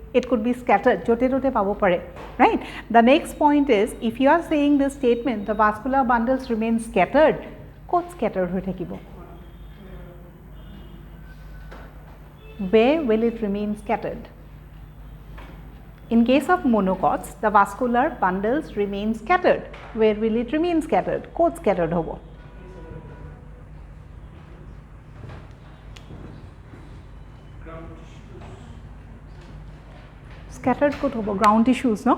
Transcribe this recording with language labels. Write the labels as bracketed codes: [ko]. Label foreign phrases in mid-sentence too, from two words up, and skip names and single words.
[en] It could be scattered, [as] য'তে য'তে পাব পাৰে, [en] right? The next point is, if you are saying this statement, the vascular bundles remain scattered, [as] kot scattered hoi thakibo? [en] Where will it remain scattered? In case of monocots, the vascular bundles remain scattered. Where will it remain scattered? [as] Kot scattered hobo? Scattered kot hobo, [en] ground tissues, no?